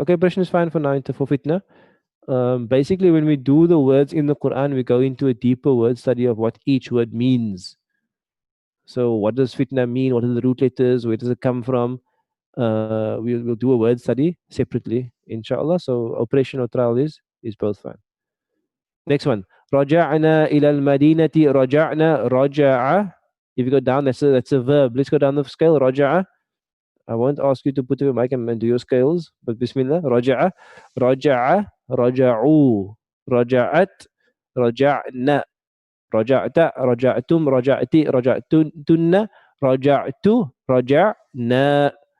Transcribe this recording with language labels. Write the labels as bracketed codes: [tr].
[en] Okay, oppression is fine for now for fitna. Basically, when we do the words in the Quran, we go into a deeper word study of what each word means. So, what does fitna mean? What are the root letters? Where does it come from? We'll do a word study separately, inshallah. So, oppression or trial is both fine. Next one. [ar] رجعنا إلى المدينة رجعنا رجع. [en] If you go down, that's a verb. Let's go down the scale. رجع. I won't ask you to put your mic and do your scales, but Bismillah. [ar] رجع رجع رجعوا رجعت رجعنا رجعت رجعتم رجعتي رجعتن رجعت رجعنا.